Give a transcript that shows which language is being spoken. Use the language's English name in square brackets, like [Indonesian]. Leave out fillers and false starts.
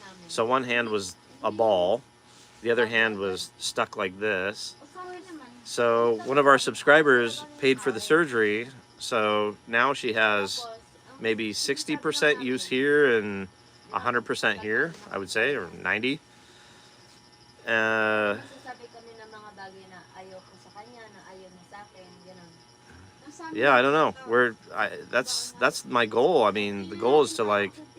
[English] So one hand was a ball, the other hand was stuck like this. So one of our subscribers paid for the surgery. So now she has maybe 60% use here and 100% here, I would say, or 90. [Filipino] Sabi kami ng mga bagay na ayaw ko sa kanya, na ayaw niya sa akin, gano'n. [English] Yeah, I don't know. That's my goal. I mean, the goal is to, like,